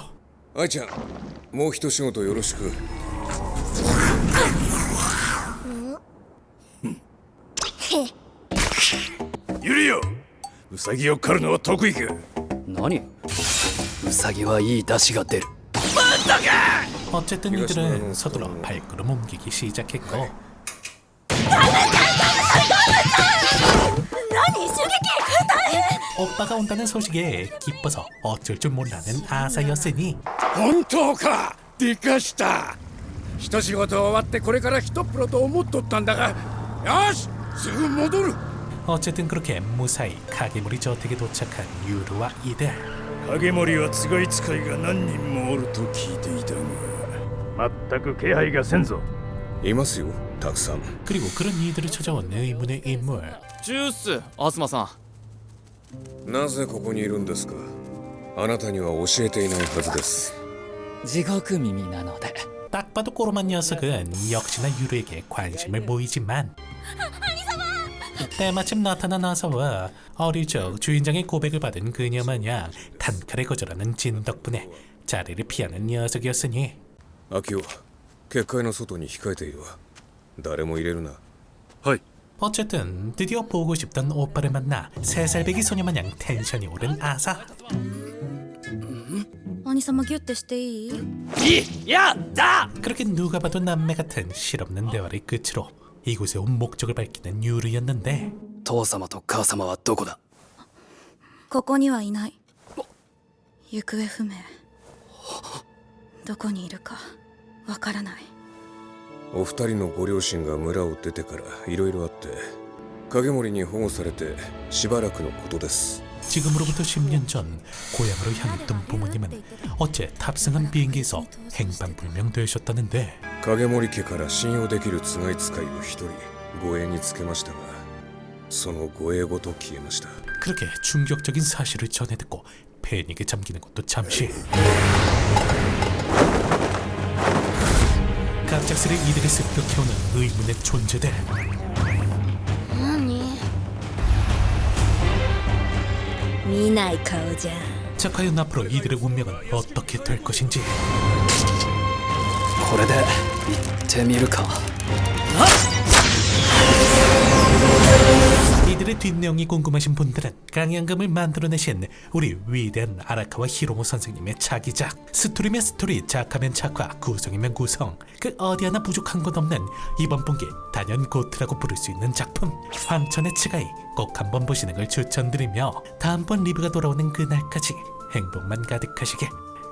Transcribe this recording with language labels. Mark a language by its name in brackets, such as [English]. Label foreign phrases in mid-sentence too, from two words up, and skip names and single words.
[Japanese] 愛ちゃんもう一仕事よろしくゆりよウサギを狩るのは得意か。何ウサギはいい出汁が出る [Korean] 어쨌든 이들은 서둘러 발걸음 옮기기 시작했고 오빠가 온다는 소식에 기뻐서 어쩔 줄 몰라는 아사였으니 [Japanese] 本当かでかした一仕事終わってこれから一プロと思っとったんだがよしすぐ戻る [Korean] 어쨌든 그렇게 무사히 가게무리 저택에 도착한 유르와 이들. [Japanese] 影森はつがい使いが何人もおると聞いていたが全く気配がせんぞ。いますよたくさん [Korean] 그리고 그런 이들을 찾아온 의문의 인물. [Japanese] ジュース東さんなぜここにいるんですかあなたには教えていないはずです地獄耳なので [Korean] 딱 봐도 꼬로만 녀석은 역시나 유르에게 관심을 보이지만 때마침 나타난 아사와 어릴 적 주인장의 고백을 받은 그녀 마냥 단칼에 거절하는 진 덕분에 자리를 피하는 녀석이었으니 [Japanese] 秋夫結界の外に控えているわ誰も入れるなはい [Korean] 어쨌든 드디어 보고 싶던 오빠를 만나 3살배기 소녀 마냥 텐션이 오른 아사. [Japanese] 兄様ギュッてしていい [Korean] 그렇게 누가 봐도 남매 같은 실없는 대화를 끝으로 이곳에 온 목적을 밝히는 유르였는데 [Japanese] 父様と母様はどこだここにはいない行方不明どこにいるかわからないお二人のご両親が村を出てからいろいろあって影森に保護されてしばらくのことです [Korean] 지금으로부터 10년 전 고향으로 향했던 부모님은 어째 탑승한 비행기에서 행방불명되셨다는데 [Japanese] 影森家から信用できるつがい使いを一人護衛につけましたがその護衛ごと消えました [Korean] 그렇게 충격적인 사실을 전해 듣고 패닉에 잠기는 것도 잠시 갑작스레 이들을 습격해오는 의문의 존재들 [Japanese] 何見ない顔じゃ。 [Korean] 자, 과연 앞으로 이들의 운명은 어떻게 될 것인지. [Japanese] これで行ってみるか。 [Korean] 이들의 뒷내용이 궁금하신 분들은 강연금을 만들어내신 우리 위대한 아라카와 히로모 선생님의 차기작, 스토리면 스토리, 작화면 작화, 구성이면 구성, 그 어디 하나 부족한 것 없는 이번 분기 단연 고트라고 부를 수 있는 작품 황천의 츠가이 꼭 한번 보시는 걸 추천드리며 다음번 리뷰가 돌아오는 그날까지 행복만 가득하시게.